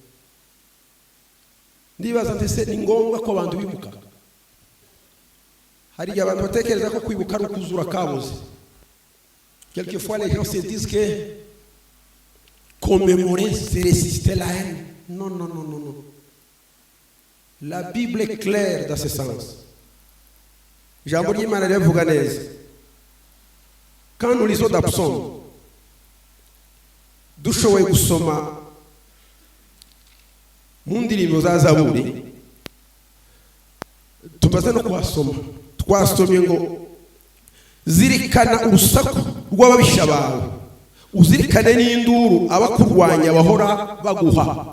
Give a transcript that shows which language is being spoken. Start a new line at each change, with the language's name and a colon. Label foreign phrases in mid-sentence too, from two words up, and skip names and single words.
French: Quelquefois les gens se disent que commémorer c'est résister la haine. Non, non, non, non, non. La Bible est claire dans ce sens.
Kinyarwanda: Ijambo ry'Imana rivuga neza.
French: Quand nous lisons dans Psaume,
Kinyarwanda: dushoboye gusoma mu ndirimbo za Zaburi tumaze no kuhasoma, twasomye ngo zirikana urusaku rw'ababisha bawe, uzirikane n'induru abakurwanya bahora baguha.